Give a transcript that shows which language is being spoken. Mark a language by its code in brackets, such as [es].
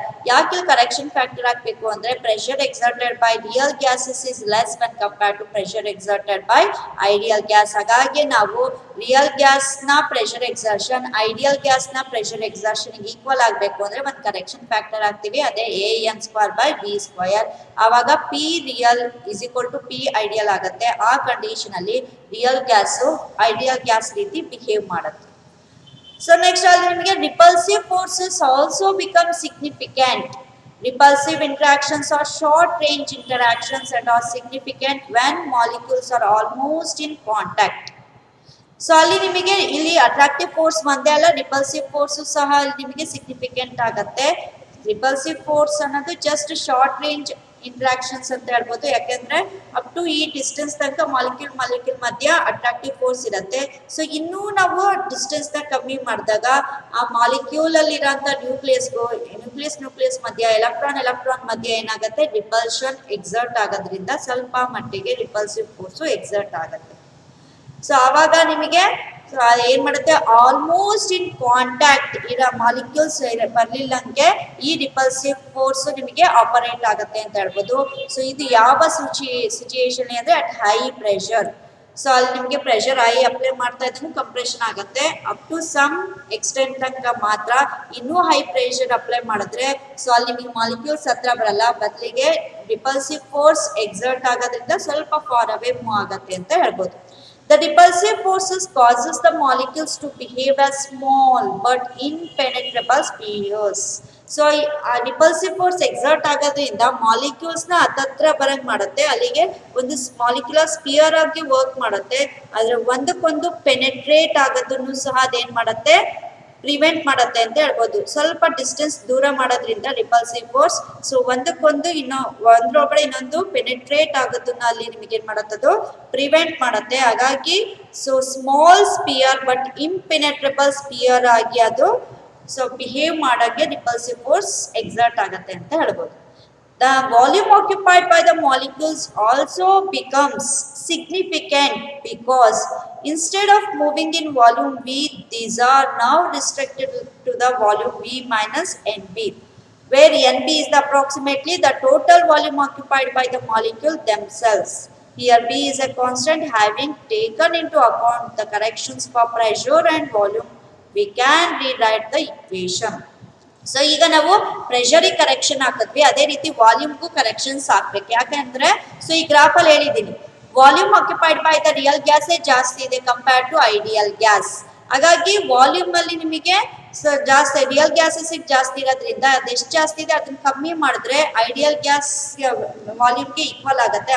[kn] ಯಾಕೆ correction factor ಹಾಕ್ಬೇಕು ಅಂದ್ರೆ [en] Pressure exerted by real gases is less when compare to pressure exerted by ideal gas. [kn] ಹಾಗಾಗಿ ನಾವು real gas ನ pressure exertion ideal gas ನ pressure exertion equal ಆಗಬೇಕು ಅಂದ್ರೆ ಒಂದು ಕರೆಕ್ಷನ್ ಫ್ಯಾಕ್ಟರ್ ಹಾಕ್ತಿವಿ, ಅದೇ AN²/V². ಆವಾಗ P real = P ideal ಆಗುತ್ತೆ. ಆ ಕಂಡೀಷನ್ ಅಲ್ಲಿ ರಿಯಲ್ ಗ್ಯಾಸು ಐಡಿಯಲ್ ಗ್ಯಾಸ್ ರೀತಿ ಬಿಹೇವ್ ಮಾಡುತ್ತೆ. [en] So next [kn] ಅಲ್ಲಿ ನಿಮಗೆ [en] repulsive forces also become significant. Repulsive interactions are short range interactions that are significant when molecules are almost in contact. [kn] So ಅಲ್ಲಿ ನಿಮಗೆ ಇಲ್ಲಿ ಅಟ್ರಾಕ್ಟಿವ್ ಫೋರ್ಸ್ ಒಂದೇ ಅಲ್ಲ, ರಿಪಲ್ಸಿವ್ ಫೋರ್ಸ್ ಸಹ ಅಲ್ಲಿ ನಿಮಗೆ ಸಿಗ್ನಿಫಿಕೆಂಟ್ ಆಗುತ್ತೆ. ರಿಪಲ್ಸಿವ್ ಫೋರ್ಸ್ ಅನ್ನೋದು ಜಸ್ಟ್ ಶಾರ್ಟ್ ರೇಂಜ್ ಇಂಟ್ರಾಕ್ಷನ್ಸ್ ಅಂತ ಹೇಳ್ಬೋದು, ಯಾಕೆಂದ್ರೆ ಅಪ್ ಟು ಈ ಡಿಸ್ಟೆನ್ಸ್ ತನಕ ಮಾಲಿಕ್ಯೂಲ್ ಮಧ್ಯ ಅಟ್ರಾಕ್ಟಿವ್ ಫೋರ್ಸ್ ಇರುತ್ತೆ. ಸೊ ಇನ್ನೂ ನಾವು ಡಿಸ್ಟೆನ್ಸ್ ನ ಕಮ್ಮಿ ಮಾಡಿದಾಗ ಆ ಮಾಲಿಕ್ಯೂಲ್ ಅಲ್ಲಿ ಇರೋಂಥ ನ್ಯೂಕ್ಲಿಯಸ್ ಮಧ್ಯ ಎಲೆಕ್ಟ್ರಾನ್ ಮಧ್ಯ ಏನಾಗುತ್ತೆ ರಿಪಲ್ಷನ್ ಎಕ್ಸರ್ಟ್ ಆಗೋದ್ರಿಂದ ಸ್ವಲ್ಪ ಮಟ್ಟಿಗೆ ರಿಪಲ್ಸಿವ್ ಫೋರ್ಸ್ ಎಕ್ಸರ್ಟ್ ಆಗುತ್ತೆ. ಸೊ ಆವಾಗ ನಿಮಗೆ ಏನ್ ಮಾಡುತ್ತೆ ಆಲ್ಮೋಸ್ಟ್ ಇನ್ ಕಾಂಟ್ಯಾಕ್ಟ್ ಇರೋ ಮಾಲಿಕ್ಯೂಲ್ಸ್ ಬರ್ಲಿಲ್ಲಂಗೆ ಈ ರಿಪಲ್ಸಿವ್ ಫೋರ್ಸ್ ನಿಮಗೆ ಆಪರೇಟ್ ಆಗುತ್ತೆ ಅಂತ ಹೇಳ್ಬೋದು. ಸೊ ಇದು ಯಾವ ಸಿಚುಯೇಷನ್ ಅಂದ್ರೆ ಅಟ್ ಹೈ ಪ್ರೆಷರ್. ಸೊ ಅಲ್ಲಿ ನಿಮಗೆ ಪ್ರೆಷರ್ ಹೈ ಅಪ್ಲೈ ಮಾಡ್ತಾ ಇದ್ದಂಗೆ ಕಂಪ್ರೆಷನ್ ಆಗುತ್ತೆ ಅಪ್ ಟು ಸಮ್ ಎಕ್ಸ್ಟೆಂಟ್ ತನಕ ಮಾತ್ರ. ಇನ್ನೂ ಹೈ ಪ್ರೆಷರ್ ಅಪ್ಲೈ ಮಾಡಿದ್ರೆ ಸೊ ಅಲ್ಲಿ ನಿಮಗೆ ಮಾಲಿಕ್ಯೂಲ್ಸ್ ಹತ್ರ ಬರಲ್ಲ, ಬದಲಿಗೆ ರಿಪಲ್ಸಿವ್ ಫೋರ್ಸ್ ಎಕ್ಸರ್ಟ್ ಆಗೋದ್ರಿಂದ ಸ್ವಲ್ಪ ಫಾರ್ ಅವೇ ಮೂವ್ ಆಗುತ್ತೆ ಅಂತ ಹೇಳ್ಬೋದು. [en] The repulsive forces causes the molecules to behave as small but impenetrable spheres. [kn] So ಆ ರಿಪಲ್ಸಿವ್ ಫೋರ್ಸ್ ಎಕ್ಸರ್ಟ್ ಆಗೋದ್ರಿಂದ ಮಾಲಿಕ್ಯೂಲ್ಸ್ ನ ಹತ್ತತ್ರ ಬರಂಗ್ ಮಾಡುತ್ತೆ, ಅಲ್ಲಿಗೆ ಒಂದು ಮಾಲಿಕ್ಯುಲರ್ ಸ್ಪಿಯರ್ ಆಗಿ ವರ್ಕ್ ಮಾಡುತ್ತೆ. ಆದ್ರೆ ಒಂದಕ್ಕೊಂದು ಪೆನೆಟ್ರೇಟ್ ಆಗೋದನ್ನು ಸಹ ಅದೇನ್ ಮಾಡುತ್ತೆ ಪ್ರಿವೆಂಟ್ ಮಾಡುತ್ತೆ ಅಂತ ಹೇಳ್ಬೋದು. ಸ್ವಲ್ಪ ಡಿಸ್ಟೆನ್ಸ್ ದೂರ ಮಾಡೋದ್ರಿಂದ ರಿಪಲ್ಸಿವ್ ಫೋರ್ಸ್ ಸೊ ಒಂದಕ್ಕೊಂದು ಒಂದ್ರೊಳಗಡೆ ಇನ್ನೊಂದು ಪೆನೆಟ್ರೇಟ್ ಆಗೋದನ್ನ ಅಲ್ಲಿ ನಿಮಗೆ ಏನ್ ಮಾಡುತ್ತದು ಪ್ರಿವೆಂಟ್ ಮಾಡುತ್ತೆ. ಹಾಗಾಗಿ so small spear but ಇಂಪೆನೆಟ್ರಬಲ್ spear ಆಗಿ ಅದು ಸೊ ಬಿಹೇವ್ ಮಾಡೋಕ್ಕೆ ರಿಪಲ್ಸಿವ್ ಫೋರ್ಸ್ ಎಕ್ಸರ್ಟ್ ಆಗುತ್ತೆ ಅಂತ ಹೇಳ್ಬೋದು. [en] The volume occupied by the molecules also becomes significant because instead of moving in volume V, these are now restricted to the volume V minus NB, where NB is approximately the total volume occupied by the molecule themselves. Here B is a constant. Having taken into account the corrections for pressure and volume, we can rewrite the equation. [kn] So ಈಗ ನಾವು ಪ್ರೆಷರಿಗೆ correction ಹಾಕಿದ್ವಿ, ಅದೇ ರೀತಿ ವಾಲ್ಯೂಮ್ಗೂ corrections ಹಾಕ್ಬೇಕು. ಯಾಕಂದ್ರೆ so ಈ ಗ್ರಾಫಲ್ಲಿ ಹೇಳಿದ್ದೀನಿ [en] volume occupied by the real ಗ್ಯಾಸೇ [kn] ಜಾಸ್ತಿ ಇದೆ ಕಂಪೇರ್ಡ್ ಟು ಐಡಿಯಲ್ ಗ್ಯಾಸ್. ಹಾಗಾಗಿ ವಾಲ್ಯೂಮ್ ಅಲ್ಲಿ ನಿಮಗೆ ಸೊ ಜಾಸ್ತಿ ರಿಯಲ್ ಗ್ಯಾಸಸ್ ಜಾಸ್ತಿ ಇರೋದ್ರಿಂದ ಅದೆಷ್ಟು ಜಾಸ್ತಿ ಇದೆ ಅದನ್ನ ಕಮ್ಮಿ ಮಾಡಿದ್ರೆ ಐಡಿಯಲ್ ಗ್ಯಾಸ್ ವಾಲ್ಯೂಮ್ಗೆ ಈಕ್ವಲ್ ಆಗುತ್ತೆ.